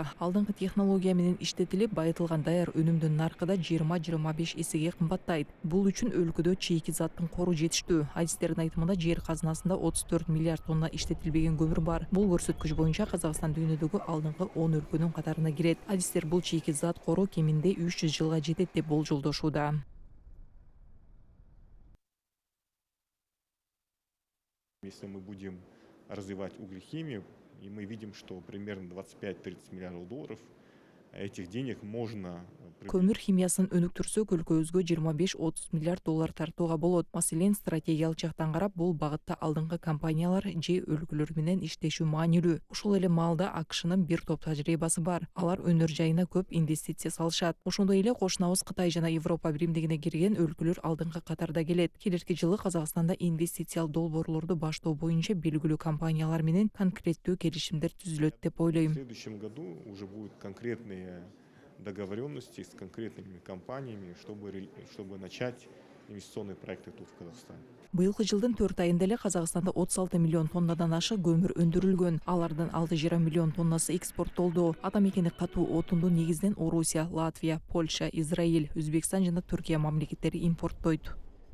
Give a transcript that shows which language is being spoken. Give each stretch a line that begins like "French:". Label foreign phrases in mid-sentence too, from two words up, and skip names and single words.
Kyrgyz: Алдыңкы технология менен иштетилип, байытылган даяр өнүмдүн наркы да 20-25 эсеге кымбаттайт. Бул үчүн өлкөдө чийки заттын кору жетиштүү. Адистердин айтымында, жер казынасында 34 миллиард тонна иштетилбеген көмүр бар. Бул көрсөткүч боюнча Казакстан дүйнөдөгү алдыңкы 10 өлкөнүн катарына кирет. Адистер бул чийки зат кору кеминде 300 жылга жетет деп болжолдошууда.
Russian: Если мы будем развивать углехимию, и мы видим, что примерно 25-30 миллиардов долларов этих денег можно...
Kyrgyz: Көмүр химиясын өнүктүрсөк, өлкөбүзгө 25-30 миллиард доллар тартууга болот. Маселен, стратегиялык жактан карап, бул багытта алдыңкы компаниялар же өлкөлөр менен иштешүү маанилүү. Ушул эле маалда АКШнын бир топ тажрыйбасы бар. Алар өнөр жайына көп инвестиция салышат. Ошондой эле кошунабыз Кытай жана Европа биримдигине кирген өлкөлөр алдыңкы катарда келет. Келерки жылы Казакстанда инвестициялык долбоорлорду баштоо боюнча белгилүү компаниялар менен конкреттүү келишимдер түзүлөт деп ойлойм.
Russian: В следующем году уже будут конкретные договоренности с конкретными компаниями, чтобы начать инвестиционные проекты тут в Казахстане.
Kyrgyz: Быйылкы жылдын 4 айында эле Казакстанда 36 миллион тоннадан ашык көмүр өндүрүлгөн. Алардын 6,5 миллион тоннасы экспорттолду. Атамекени катуу отунду негизинен Орусия, Латвия, Польша, Израиль, Өзбекстан жана Түркия мамлекеттери импорттойт.